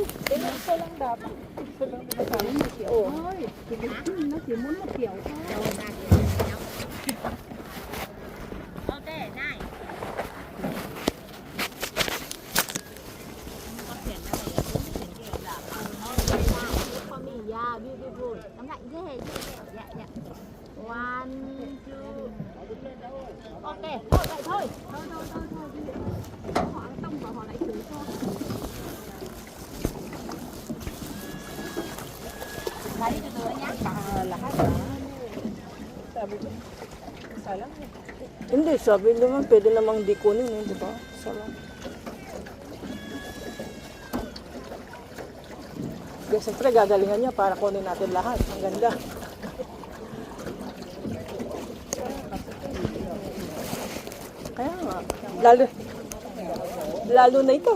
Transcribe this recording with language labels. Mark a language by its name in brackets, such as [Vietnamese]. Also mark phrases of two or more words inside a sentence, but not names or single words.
[Vietnamese] Thôi, nó chỉ muốn một kiểu thôi. Ok, này. [English] Yeah, beautiful. [Vietnamese] Nắm lạnh ghê. Dạ, dạ. [English] One, two. [Vietnamese] Ok, thôi vậy thôi. Thôi. Họ tông vào họ lại chửi thôi. Là đi từ từ nhá. [Filipino] Hindi, sabi naman, pwede namang di kunin eh, di ba? Sarap. Kaya siyempre gagalingan niya para kunin natin lahat. Ang ganda. Kaya nga, lalo na ito.